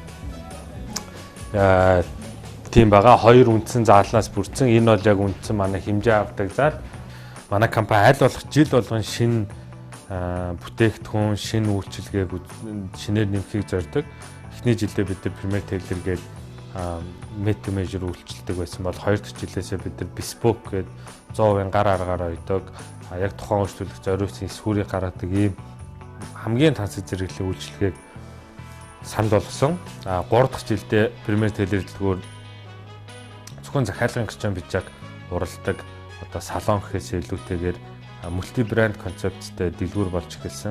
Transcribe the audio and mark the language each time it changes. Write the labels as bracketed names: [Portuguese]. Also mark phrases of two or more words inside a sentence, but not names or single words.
[Mongolian] тийм байгаа хоёр үндсэн заалнаас бүрдсэн энэ бол яг үндсэн манай хэмжээ авдаг зал манай компани аль болох жил болгон шинэ бүтээгдэхүүн шинэ үйлчилгээг шинээр нэмэхийг зорддог эхний жилдээ бид нар Premier Tailor гээд [English] made to measure [Mongolian] үйлчилдэг байсан бол хоёр дахь жилээсээ бид нар bespoke гээд 100% гар аргаар ойдог яг тухайн үйлчлүүлэгч зориулсан эсвүүрийг гаргадаг ийм хамгийн тансаг зэрэглэлийн үйлчилгээг санд болгосон. 3 дахь жилдээ Premier Tailor дэлгүүр зөвхөн захиалгын гэрчэн бичиг уралдаг одоо салон гэхээс илүүтэйгээр мульти брэнд концепттэй дэлгүүр болж эхэлсэн.